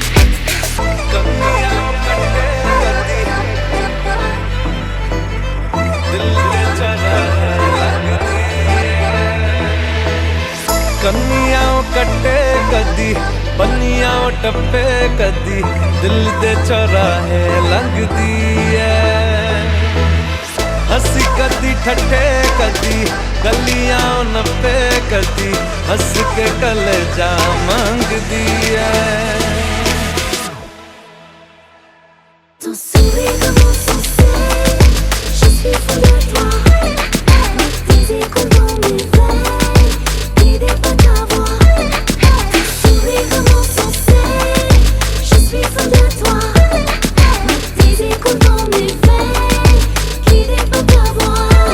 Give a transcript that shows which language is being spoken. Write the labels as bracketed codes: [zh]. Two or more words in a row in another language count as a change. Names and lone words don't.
[pa] ਕੰਨੀਆਓ ਕੱਟੇ ਕਦੀ ਬੰਨੀਆਓ ਟੱਪੇ ਕਦੀ ਦਿਲ ਦੇ ਚੌਰਾਹੇ ਲੰਘਦੀ ਹੈ ਹੰਸੀ ਕਦੀ ਠੱਠੇ ਕਦੀ ਗਲੀਆਂ ਨੱਪੇ ਕਦੀ ਹੱਸ ਕੇ ਕਲੇਜਾ ਮੰਗਦੀ ਹੈ [fr] Ton sourire comment sincère, je suis fou de toi. Avec tes échos dans mes veines, qui dépassent ta voix. Ton sourire comment sincère, je suis fou de toi. Avec tes échos dans mes veines, qui dépassent ta voix.